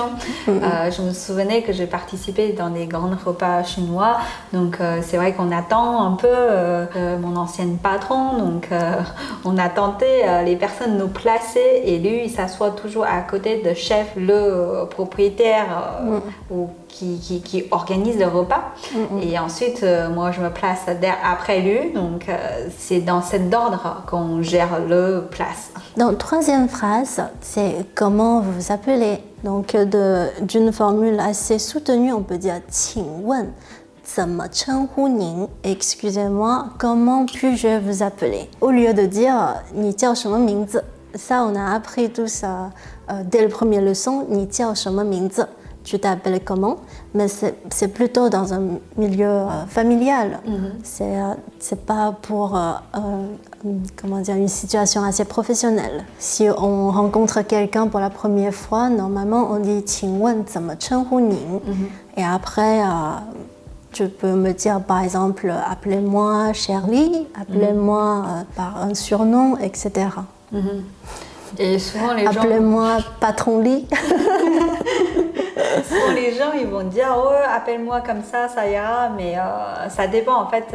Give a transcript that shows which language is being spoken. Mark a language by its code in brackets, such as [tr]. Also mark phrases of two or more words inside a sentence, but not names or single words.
[fr] Je me souvenais que j'ai participé dans des grands repas chinois, donc c'est vrai qu'on attend un peu mon ancienne patron, donc on a tenté les personnes nous placer et lui il s'assoit toujours à côté de chef, le propriétaire ou qui organise le repas. Et ensuite, moi, je me place après lui. Donc, c'est dans cet ordre qu'on gère le place. Donc, troisième phrase, c'est comment vous vous appelez. Donc, d'une formule assez soutenue, on peut dire « [zh] 请问怎么称呼您？ [fr] Excusez-moi, comment puis-je vous appeler ?» Au lieu de dire « [zh] 你叫什么名字？ [fr] » Ça, on a appris tout ça dès le premier leçon. « [zh] 你叫什么名字？ [fr] » Tu t'appelles comment? Mais c'est plutôt dans un milieu familial. C'est pas pour comment dire, une situation assez professionnelle. Si on rencontre quelqu'un pour la première fois, normalement on dit [zh] 请问怎么称呼您? [fr] Et après, tu peux me dire par exemple appelez-moi Shirley, appelez-moi par un surnom, etc. Et souvent les gens... Appelez-moi Patron Lee. Souvent les gens ils vont dire oh, appelle-moi comme ça ira, mais ça dépend en fait.